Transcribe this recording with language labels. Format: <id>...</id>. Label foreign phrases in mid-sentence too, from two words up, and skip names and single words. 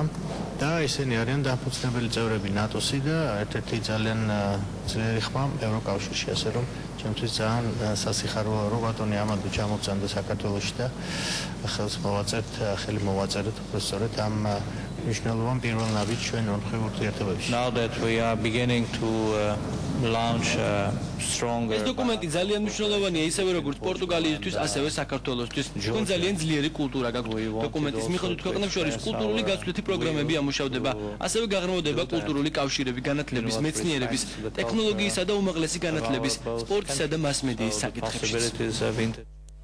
<ka>და ისინი არიან დამფუძნებელი წევრები ნატოსი და ერთ-ერთი ძალიან ძლიერი ხმა ევროკავშირში, ასე რომ ჩემთვის ძალიან სასიხარულოა რომ ბატონი ამადუ ჩამოგზავნდა საქართველოში და ხელი მოვაწერეთ უბრალოდ ამ მნიშვნელოვან პირველ ნაბიჯს ჩვენ ორმხრივ ურთიერთობებში.</ka> <en>Now that we are beginning to launch strong</en> <ka>ეს დოკუმენტი ძალიან მნიშვნელოვანია ისევე როგორც პორტუგალიისთვის, ასევე საქართველოსთვის. თქვენ ძალიან ძლიერი კულტურა გაქვთ. დოკუმენტის მიხედვით ქვეყნებს შორის კულტურული გაცვლითი პროგრამები ამუშავდება, ასევე გაღრმავდება კულტურული კავშირები, განათლების, მეცნიერების, ტექნოლოგიისა და უმაღლესი განათლების, სპორტისა და მასმედიის საკითხებში.</ka>